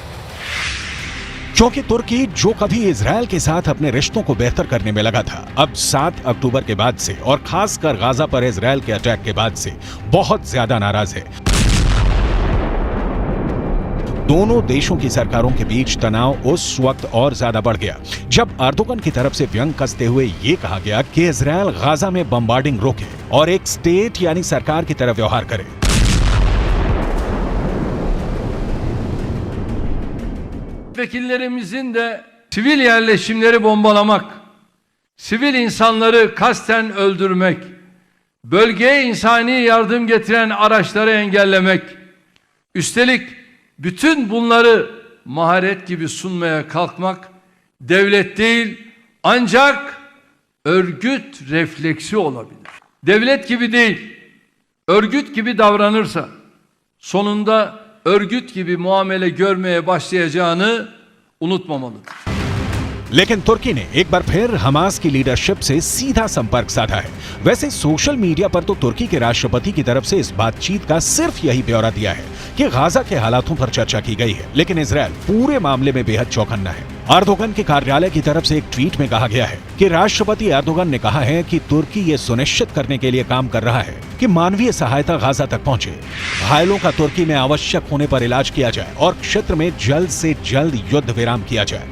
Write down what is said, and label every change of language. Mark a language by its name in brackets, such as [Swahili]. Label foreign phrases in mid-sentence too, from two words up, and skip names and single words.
[Hindi] क्योंकि तुर्की जो कभी इजरायल के साथ अपने रिश्तों को बेहतर करने में लगा था, अब 7 अक्टूबर के बाद से और खासकर गाजा पर इजरायल के अटैक के बाद से बहुत ज्यादा नाराज है। दोनों देशों की सरकारों के बीच तनाव उस वक्त और ज्यादा बढ़ गया जब अर्दोगन की तरफ से व्यंग कसते हुए यह कहा गया कि इजरायल गाजा में बम्बार्डिंग रोके और एक स्टेट यानी सरकार की तरह व्यवहार करे। [Turkish] Vekillerimizin de sivil yerleşimleri bombalamak, sivil insanları kasten öldürmek, bölgeye insani yardım getiren araçları engellemek, üstelik bütün bunları maharet gibi sunmaya kalkmak devlet değil ancak örgüt refleksi olabilir. Devlet gibi değil, örgüt gibi davranırsa sonunda örgüt gibi muamele görmeye başlayacağını unutmamalıdır. [Hindi] लेकिन तुर्की ने एक बार फिर हमास की लीडरशिप से सीधा संपर्क साधा है। वैसे सोशल मीडिया पर तो तुर्की के राष्ट्रपति की तरफ से इस बातचीत का सिर्फ यही ब्यौरा दिया है कि गाजा के हालातों पर चर्चा की गई है, लेकिन इजरायल पूरे मामले में बेहद चौकन्ना है। अर्दोगन के कार्यालय की तरफ से एक ट्वीट में कहा गया है कि राष्ट्रपति अर्दोगन ने कहा है कि तुर्की ये सुनिश्चित करने के लिए काम कर रहा है कि मानवीय सहायता गाजा तक पहुंचे, घायलों का तुर्की में आवश्यक होने पर इलाज किया जाए और क्षेत्र में जल्द से जल्द युद्ध विराम किया जाए।